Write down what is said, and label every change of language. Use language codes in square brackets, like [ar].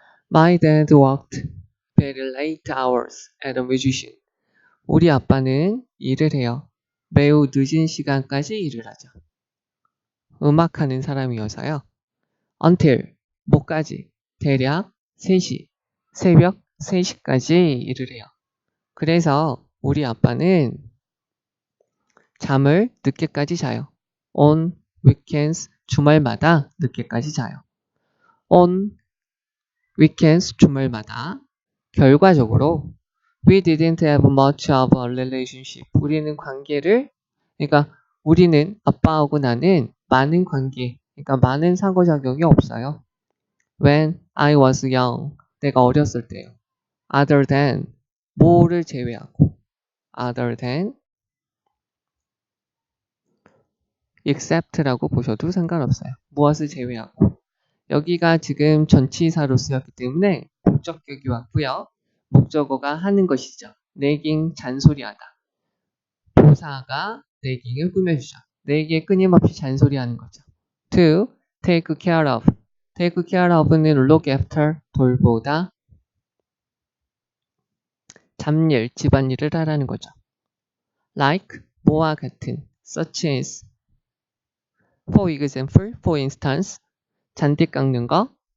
[en] My dad worked very late hours at a musician. [ko] 우리 아빠는 일을 해요. 매우 늦은 시간까지 일을 하죠. 음악하는 사람이어서요. [en] Until, [ko] 뭐까지? 대략 3시, 새벽 3시까지 일을 해요. 그래서 우리 아빠는 잠을 늦게까지 자요. [en] On weekends, [ko] 주말마다 늦게까지 자요. [en] On weekends, [ko] 주말마다. 결과적으로 [en] we didn't have much of a relationship. [ko] 우리는 관계를, 그러니까 우리는 아빠하고 나는 많은 관계, 그러니까 많은 상호작용이 없어요. [en] When I was young, [ko] 내가 어렸을 때요. [en] Other than, [ko] 뭐를 제외하고. Other than, except라고 보셔도 상관없어요. 무엇을 제외하고. 여기가 지금 전치사로 쓰였기 때문에 목적격이 왔고요. 목적어가 하는 것이죠. nagging, 잔소리하다. 도사가 nagging을 꾸며주죠. 내게 끊임없이 잔소리하는 거죠. [en] to take care of. take care of는 look after, [ko] 돌보다. 잡일, 집안일을 하라는 거죠. like, 뭐와 같은. [en] such as, for example, for instance, [ko] 잔디 깎는 거.